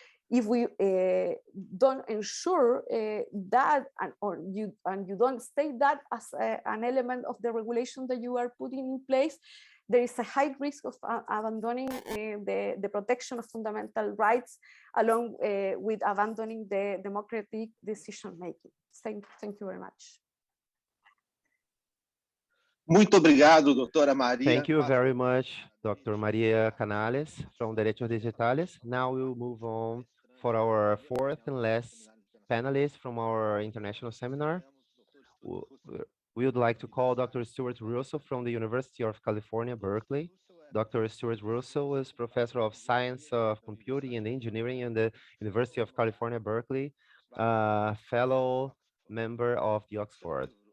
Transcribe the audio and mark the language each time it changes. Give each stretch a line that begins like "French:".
English: If we don't ensure that, or you don't state that as an element of the regulation that you are putting in place, there is a high risk of abandoning the protection of fundamental rights, along with abandoning the democratic decision making. Thank you very much.
Portuguese: Muito obrigado, doutora Maria.
English: Thank you very much, Dr. Maria Canales from Direitos Digitais. Now we'll move on for our fourth and last panelist from our international seminar. We would like to call Dr. Stuart Russell from the University of California, Berkeley. Dr. Stuart Russell is Professor of Science of Computing and Engineering in the University of California, Berkeley, fellow member of the Oxford.